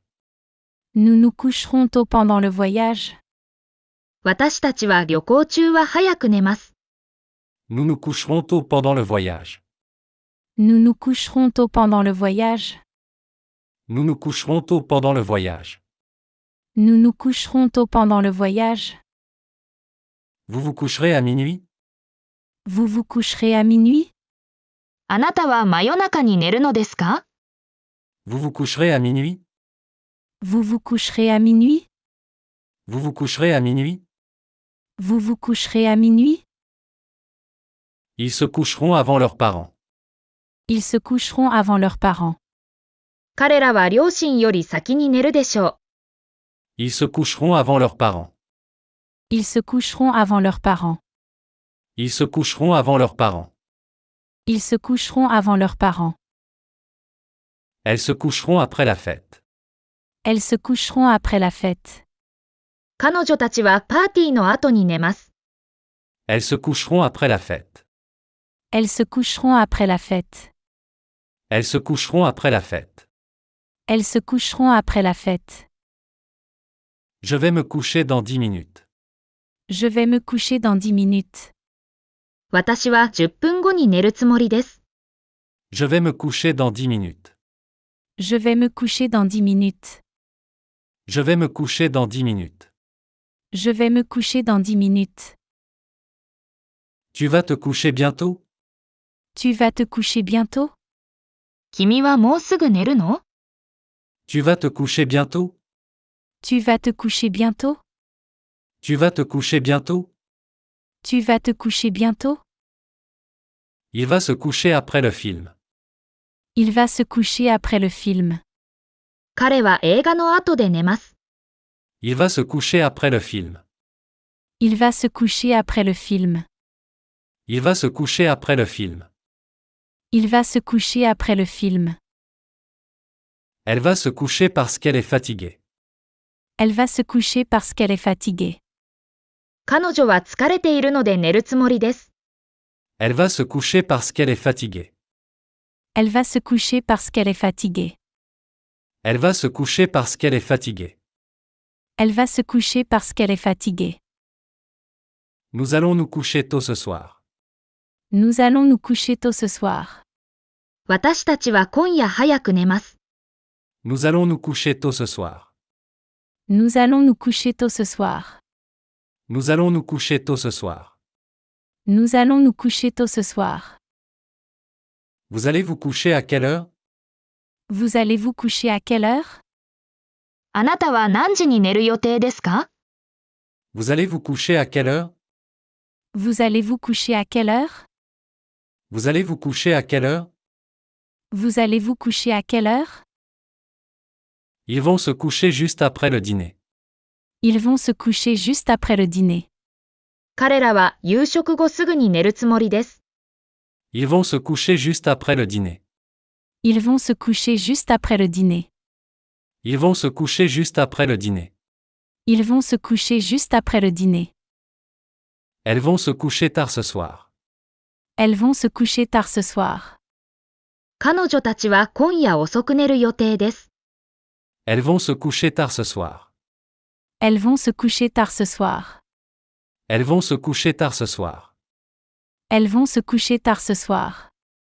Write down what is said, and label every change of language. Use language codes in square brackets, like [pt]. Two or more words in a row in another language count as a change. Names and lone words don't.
[fr] Nous nous coucherons tôt pendant le voyage. う。 [ja] 私たちは旅行中は早く寝ます。 [fr] Nous nous coucherons tôt pendant le voyage. Nous nous coucherons tôt pendant le voyage. Nous nous coucherons tôt pendant le voyage. Nous nous coucherons tôt pendant le voyage. Vous vous coucherez à minuit? Vous vous coucherez à minuit? [ja] あなたは真夜中に寝るのですか [fr] Vous vous coucherez à minuit? Vous vous coucherez à minuit? Vous vous coucherez à minuit? Vous vous coucherez à minuit? Ils se coucheront avant leurs parents. Ils se coucheront avant leurs parents. [ja] 彼らは両親より先に寝るでしょ [fr] Ils se coucheront avant leurs parents. Ils se coucheront avant leurs parents. Ils se coucheront avant leurs parents. Ils se coucheront avant leurs parents. Elles se coucheront après la fête. Elles se coucheront après la fête. う。 [ja] 彼女たちはパーティーの後に寝ます。 [fr] Elles se coucheront après la fête. Elles se coucheront après la fête. Elles se coucheront après la fête. Elles se coucheront après la fête. Je vais me coucher dans 10 minutes. Je vais me coucher dans 10 minutes. [ja] 私は10分後に寝るつもりです。 [fr] Je vais me coucher dans 10 minutes. Je vais me coucher dans 10 minutes. Je vais me coucher dans 10 minutes. Je vais me coucher dans 10 minutes. Tu vas te coucher bientôt? Tu vas te coucher bientôt? [ja] 君はもうすぐ寝るの [fr] Tu vas te coucher bientôt? Tu vas te coucher bientôt? Tu vas te coucher bientôt? Tu vas te coucher bientôt? Il va se coucher après le film. Il va se coucher après le film. [ja] 彼は映画の後で寝ます。 [fr] Il va se coucher après le film. Il va se coucher après le film. Il va se coucher après le film. Il va se coucher après le film. Elle va se coucher parce qu'elle est fatiguée. Elle va se coucher parce qu'elle est fatiguée. [ja] 彼女は疲れているので寝るつもりです。 [fr] Elle va se coucher parce qu'elle est fatiguée. Elle va se coucher parce qu'elle est fatiguée. Elle va se coucher parce qu'elle est fatiguée. Elle va se coucher parce qu'elle est fatiguée. Nous allons nous coucher tôt ce soir. Nous allons nous coucher tôt ce soir. [ja] 私たちは今夜早く寝ます。 [fr] Nous allons nous coucher tôt ce soir. Nous allons nous coucher tôt ce soir. Nous allons nous coucher tôt ce soir. Nous allons nous coucher tôt ce soir. Vous allez vous coucher à quelle heure? Vous allez vous coucher à quelle heure? [ja] あなたは何時に寝る予定ですか？ [fr] Vous allez vous coucher à quelle heure? Vous allez vous coucher à quelle heure? Vous allez vous coucher à quelle heure? Vous allez vous coucher à quelle heure? Ils vont se coucher juste après le dîner. Ils vont se coucher juste après le dîner. [ja] 彼らは夕食後すぐに寝るつもりです。 [fr] Ils vont se coucher juste après le dîner. Ils vont se coucher juste après le dîner. Ils vont se coucher juste après le dîner. Ils vont se coucher juste après le dîner. Elles vont se coucher tard ce soir. Elles vont se coucher tard ce soir. [ja] 彼女たちは今夜遅く寝る予定です。 [fr] Elles vont se coucher tard ce soir. Elles vont se coucher tard ce soir. Elles vont se coucher tard ce soir. Elles vont se coucher tard ce soir.